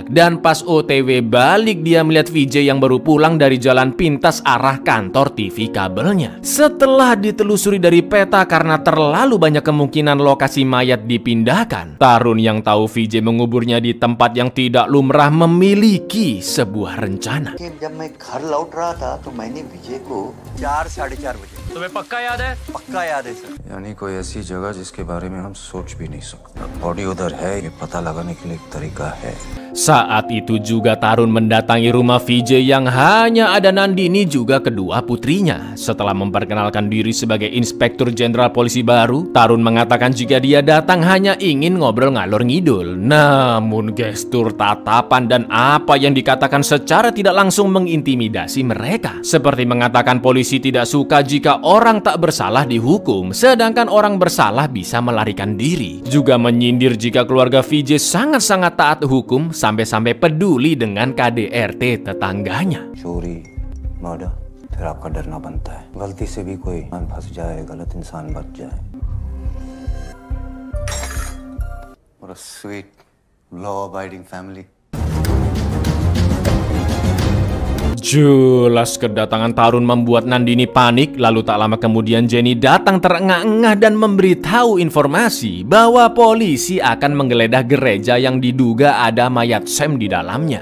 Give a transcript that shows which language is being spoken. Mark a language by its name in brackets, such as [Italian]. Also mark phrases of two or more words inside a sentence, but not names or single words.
[Indonesian] Dan pas OTW balik dia melihat VJ yang baru pulang dari jalan pintas arah kantor TV kabelnya. Setelah ditelusuri dari peta karena terlalu banyak kemungkinan lokasi mayat dipindahkan, Tarun yang tahu VJ menguburnya di tempat yang tidak lumrah memiliki sebuah rencana. [Hindi] जब मैं घर लौट रहा था तो मैंने विजय को 4 साढ़े 4 बजे। तुम्हें पक्का याद है? पक्का याद है सर। यानी कोई ऐसी जगह जिसके बारे में में हम सोच भी नहीं सकते। बॉडी उधर है, ये पता लगाने के लिए एक तरीका है। [Indonesian] Saat itu juga Tarun mendatangi rumah VJ yang hanya ada Nandini juga kedua putrinya. Setelah memperkenalkan diri sebagai Inspektur Jenderal Polisi baru, Tarun mengatakan jika dia datang hanya ingin ngobrol [Javanese] ngalor ngidul. [Indonesian] Namun gestur, tatapan, dan apa yang dikatakan secara tidak langsung mengintimidasi mereka. Seperti mengatakan polisi tidak suka jika orang tak bersalah dihukum, sedangkan orang bersalah bisa melarikan diri. Juga menyindir jika keluarga VJ sangat-sangat taat hukum, sampai-sampai peduli dengan KDRT tetangganya. [Hindi] चोरी, मर्डर, फिर आपका डरना बनता है। गलती से भी कोई इंसान फंस जाए, गलत इंसान बच जाए। [English] What a sweet, law-abiding family. [Indonesian] Jelas kedatangan Tarun membuat Nandini panik. Lalu tak lama kemudian Jenny datang terengah-engah dan memberitahu informasi bahwa polisi akan menggeledah gereja yang diduga ada mayat Sam di dalamnya.